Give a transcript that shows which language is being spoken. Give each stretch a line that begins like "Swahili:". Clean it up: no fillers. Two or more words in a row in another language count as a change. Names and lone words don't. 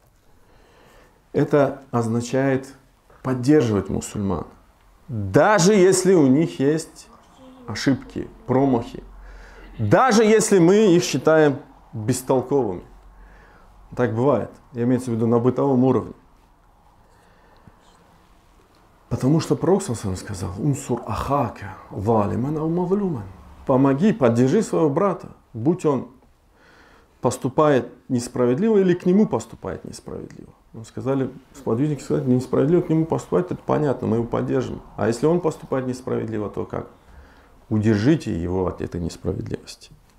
Russian: Это означает поддерживать мусульман, даже если у них есть ошибки, промахи. Даже если мы их считаем бестолковыми. Так бывает. Имеется в виду на бытовом уровне. Потому что пророк
Arabic: صلى الله عليه وسلم
Russian: сказал:
Arabic: «انصر أخاك ظالما أو مظلوما».
Russian: Помоги, поддержи своего брата, будь он поступает несправедливо или к нему поступает несправедливо. Сподвижники сказали: несправедливо к нему поступает, это понятно, мы его поддержим. А если он поступает несправедливо, то как? Удержите его от этой несправедливости.